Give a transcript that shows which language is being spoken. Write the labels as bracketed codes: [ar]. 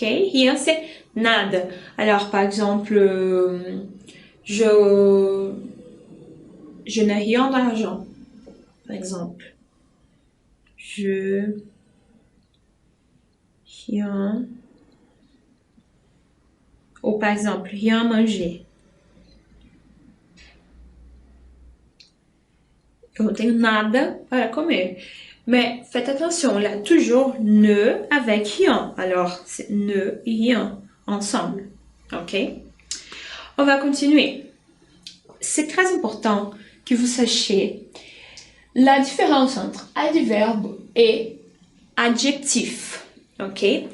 [fr] Rien, c'est nada. Alors, par exemple, je n'ai rien d'argent. Par exemple. Rien. Ou par exemple, rien manger. [pt] Eu não tenho nada para comer. [fr] Mais faites attention, là, toujours ne avec rien. Alors, c'est ne et rien ensemble. OK? On va continuer. C'est très important que vous sachiez la différence entre adverbe et adjectif. OK?